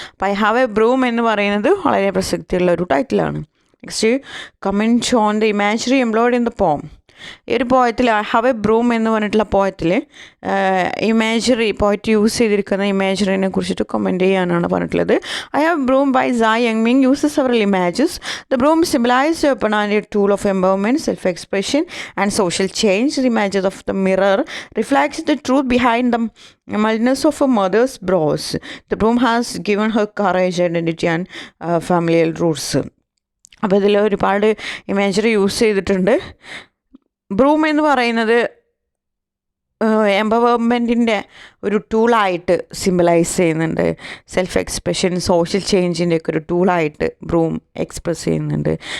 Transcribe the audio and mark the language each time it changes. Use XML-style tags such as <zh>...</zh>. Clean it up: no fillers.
<ml>അപ്പോൾ I have A broom എന്ന് പറയുന്നത് വളരെ പ്രസക്തിയുള്ള ഒരു ടൈറ്റിലാണ്.</ml> <en>Next, comment on the imaginary employed in the poem.</en> <ml>ഈ ഒരു പോയത്തിൽ ഐ ഹാവ് എ ബ്രൂം എന്ന് പറഞ്ഞിട്ടുള്ള പോയത്തിൽ ഇമാജിനറി, പോയറ്റ് യൂസ് ചെയ്തിരിക്കുന്ന ഇമാജിനറിനെ കുറിച്ചിട്ട് കമൻറ്റ് ചെയ്യാനാണ് പറഞ്ഞിട്ടുള്ളത്.</ml> <en>I have broom by Zai Youngmin uses several images. The broom symbolizes a weapon and a tool of empowerment, self-expression and social change. The images of the mirror reflects the truth behind the mildness of a mother's brows. The broom has given her courage, identity and familial roots.</en> <ml>അപ്പോൾ ഇതിൽ ഒരുപാട് imaginary use ചെയ്തിട്ടുണ്ട്. Broom എന്ന് പറയുന്നത് എംപവർമെൻറ്റിൻ്റെ ഒരു ടൂളായിട്ട് symbolise ചെയ്യുന്നുണ്ട്. Self expression, social ചേഞ്ചിൻ്റെ ഒക്കെ ഒരു ടൂളായിട്ട് ബ്രൂം എക്സ്പ്രസ് ചെയ്യുന്നുണ്ട്.</ml>